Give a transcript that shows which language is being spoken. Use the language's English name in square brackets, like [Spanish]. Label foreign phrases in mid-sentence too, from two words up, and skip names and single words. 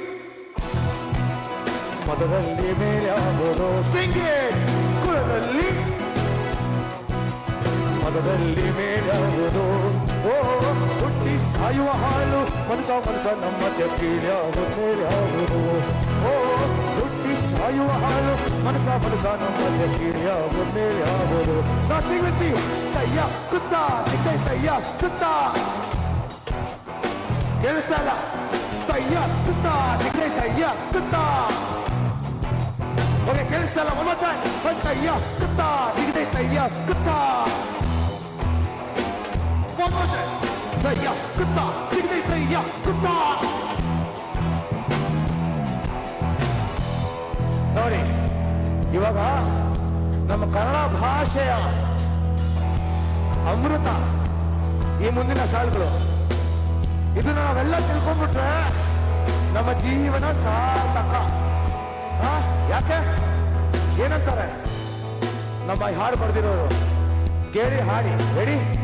[Kannada] ಪದದಲ್ಲಿ ಮೇಲ್ಯಾವುದೋ ಸಿಂಗೆ ಕುಳದಲ್ಲಿ ಪದದಲ್ಲಿ ಮೇಲ್ಯಾವುದೋ ಓ ಹುಟ್ಟಿ ಸಾಯುವ ಹಾಳು ಮನಸ ನಮ್ಮದ ಕೀಳ್ಯಾವುದು ಮೇಲ್ಯಾವುದು ಓ ಹುಟ್ಟಿ ಸಾಯುವ ಹಾಳು ಮನಸ ನಮ್ಮದ ಕೀಳ್ಯಾವುದು ಮೇಲ್ಯಾವುದು ನಾ ಸಿಂಗ್ ತಯ್ಯ ಕುತ್ತ ತಯ್ಯ ಕುತ್ತ ಕೇಳಿಸ್ತಾ ಇಲ್ಲ ತಯ್ಯ ಕುತ್ತ ತಯ್ಯ ಕುತ್ತ ಓಕೆ ಕೇಳಿಸ್ತಾ ಇಲ್ಲ [English] one more time [Kannada] ತಯ್ಯ ಕುತ್ತ ತಯ್ಯ ಕುತ್ತ [English] one more time [Kannada] ತಯ್ಯ ಕುತ್ತ ತಯ್ಯ ಕುತ್ತ ನೋಡಿ ಇವಾಗ ನಮ್ಮ ಕನ್ನಡ ಭಾಷೆಯ ಅಮೃತ ಈ ಮುಂದಿನ ಸಾಲುಗಳು ಇದನ್ನ ನಾವೆಲ್ಲ ತಿಳ್ಕೊಂಡ್ಬಿಟ್ರೆ ನಮ್ಮ ಜೀವನ ಸಾರ್ಥಕ ಯಾಕೆ ಏನಂತಾರೆ ನಮ್ಮ ಹಾಡು ಬರೆದಿರೋರು ಕೇಳಿ ಹಾಡಿ ರೆಡಿ